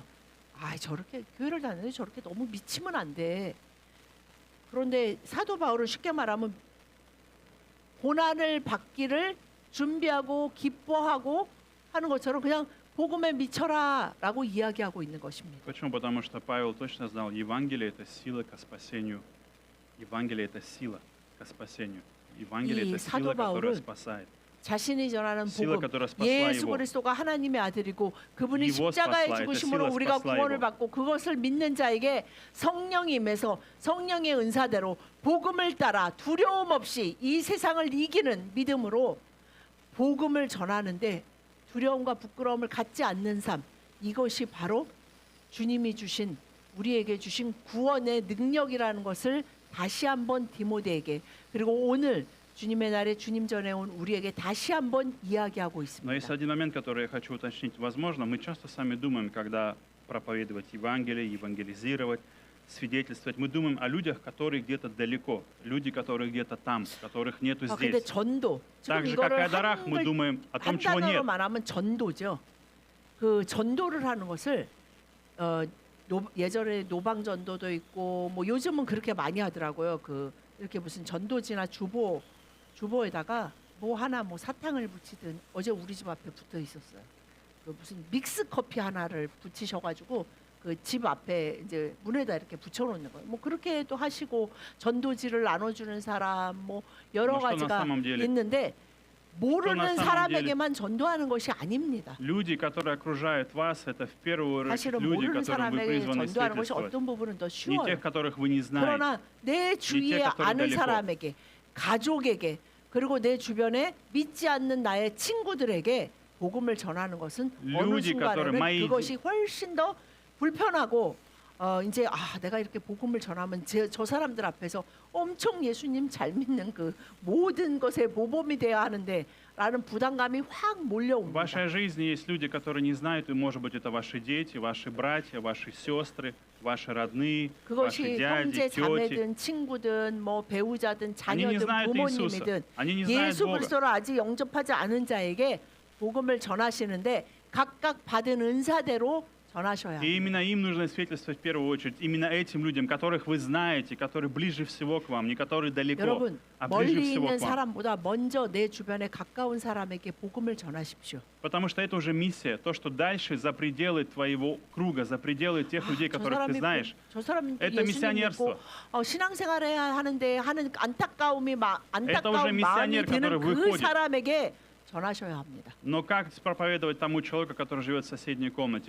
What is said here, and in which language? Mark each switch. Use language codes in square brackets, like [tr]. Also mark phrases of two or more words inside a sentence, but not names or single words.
[ko] 저렇게 교회를 다니는데 저렇게 너무 미치면 안 돼. 그런데 사도 바울은 쉽게 말하면 고난을 받기를 준비하고 기뻐하고 하는 것처럼 그냥 복음에 미쳐라라고 이야기하고 있는 것입니다. [ru] Почему? Потому что Павел точно знал, Евангелие – это сила к спасению. Евангелие – это сила к спасению. Евангелие – [ko] 이 [ru] это [ko] 사도 [ru] сила, которая [ko] 바울은 [ru] спасает. [ko] 자신이 전하는 [ru] Сила, [ko] 복음, [ru] которая спасла [ko] 예수 [ru] его. [ko] 그리스도가 하나님의 아들이고 그분이 [ru] Его [ko] 십자가에 [ru] спасла, [ko] 죽으심으로 [ru] эта сила [ko] 우리가 [ru] спасла [ko] 구원을 [ru] его. [ko] 받고 그것을 믿는 자에게 성령이 임해서 성령의 은사대로 복음을 따라 두려움 없이 이 세상을 이기는 믿음으로 복음을 전하는데 두려움과 부끄러움을 갖지 않는 삶, 이것이 바로 주님이 주신, 우리에게 주신 구원의 능력이라는 것을 다시 한번 디모데에게, 그리고 오늘 주님의 날에 주님 전에 온 우리에게 다시 한번 이야기하고 [ru] Но есть [ko] 있습니다. [ru] один момент, который я хочу уточнить. Возможно, мы часто сами думаем, когда проповедовать Евангелие, евангелизировать, свидетельствовать, мы думаем о людях, которые где-то далеко, люди, которые где-то там, которых нету [ko] 근데 [ru] здесь. [ko] 전도, 지금 [ru] Так же, как и [ko] 이거를 [ru] о дарах, мы думаем о том, [ko] 한 [ru] чего [ko] 단어로 [ru] нет. [ko] 말하면 전도죠. 그 전도를 하는 것을 예전에 노방 전도도 있고 뭐 요즘은 그렇게 많이 하더라고요. 그 이렇게 무슨 전도지나 주보에다가 뭐 하나 뭐 사탕을 붙이든 어제 우리 집 앞에 붙어 있었어요. 그 무슨 믹스 커피 하나를 붙이셔가지고 그 집 앞에 이제 문에다 이렇게 붙여놓는 거예요. 뭐 그렇게도 하시고 전도지를 나눠주는 사람 뭐 여러 [ru] Ну, что на [ko] 가지가 [ru] самом деле? [ko] 있는데 모르는 [ru] самом [ko] 사람에게만 전도하는 것이 아닙니다. [ru] Люди, которые окружают вас, это в первую очередь [ko] 사실은 [ru] люди, [ko] 모르는 [ru] которым вы [ko] 사람에게 [ru] призваны [ko] 전도하는 것이 [ru] свидетельствовать. [ko] 어떤 부분은 더 [ru] Не [ko] 쉬워요. [ru] тех, которых вы не знаете. [ko] 그러나 내 주위에 [ru] которые [ko] 아는 [ru] далеко. [ko] 사람에게, 가족에게, 그리고 내 주변에 믿지 않는 나의 친구들에게 복음을 전하는 것은 어느 [ru] люди, которые [ko] 순간에는 [ru] мои [ko] 그것이 훨씬 더 불편하고 이제 내가 이렇게 복음을 전하면 저 사람들 앞에서 엄청 예수님 잘 믿는 그 모든 것에 모범이 돼야 하는데 라는 부담감이 확 [ru] В [ko] 몰려옵니다. [ru] вашей жизни есть люди, которые не знают, и, может быть, это ваши дети, ваши братья, ваши сестры, ваши родные, ваши [ko] 그것이 [ru] дяди, [ko] 형제, [ru] тети. [ko] 자매든 친구든 뭐 배우자든 [ru] Они не [ko] 자녀든 [ru] знают Иисуса, [ko] 부모님이든 [ru] они не знают [ko] 예수 [ru] Бога. [ko] 그리스도를 아직 영접하지 않은 자에게 복음을 전하시는데 각각 받은 은사대로 전하셔야 [ru] И [ko] 합니다. [ru] именно им нужно свидетельствовать в первую очередь, именно этим людям, которых вы знаете, которые ближе всего к вам, не которые далеко, [ko] 여러분 [ru] а ближе [ko] 멀리 [ru] всего [ko] 있는 [ru] к вам. [ko] 사람보다 먼저 내 주변에 가까운 사람에게 복음을 전하십시오. [ru] Потому что это уже миссия, то, что дальше за пределы твоего круга, за пределы тех людей, [ko] 저 [ru] которых ты [ko] 사람이 [ru] знаешь. [ko] 저 사람이 [ru] Это [ko] 예수님 [ru] миссионерство. [ko] 믿고 신앙생활해야 하는데 하는 안타까운 [ru] уже [ko] 마음이 [ru] миссионер, [ko] 드는 [ru] который [ko] 그 [ru] выходит. [ko] 사람에게 전하셔야 합니다. [ru] Но как проповедовать тому человеку, который живет в соседней комнате?